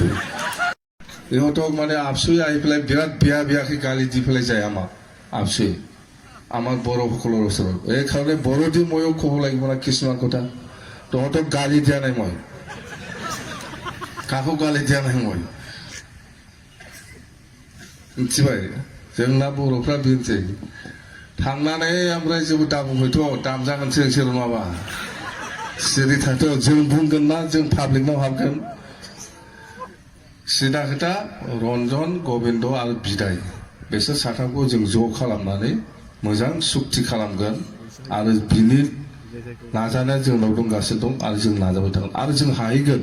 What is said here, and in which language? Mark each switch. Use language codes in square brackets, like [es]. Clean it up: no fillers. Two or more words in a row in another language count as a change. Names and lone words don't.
[as] ইহঁতক মানে আবচুই আহি পেলাই বিৰাট বেয়াকৈ গালি দি পেলাই যায় আমাক আবচুই আমাৰ বড়োসকলৰ ওচৰত। এইকাৰণে বড়ো দি ময়ো ক'ব লাগিব না কিছুমান কথা। তহঁতক গালি দিয়া নাই মই, কাকো গালি দিয়া নাই মই, [brx] मिथिबाय। जोंना बर'फ्रा बेनोसै, थांनानै ओमफ्राय जेबो दाबुंहैथ' दाम जागोनसो नोंसोर नङाबा। सिरि थाथ' जों बुंगोन ना जों पाब्लिकनाव हाबगोन। सिदा खोथा रन्जन गबिन्द आरो बिदाय बिसोर साथामखौ जों ज' खालामनानै मोजां सुक्ति खालामगोन आरो बिनि नाजानाया जोंनाव दंगासिनो दं आरो जों नाजाबाय थागोन आरो जों हाहैगोन।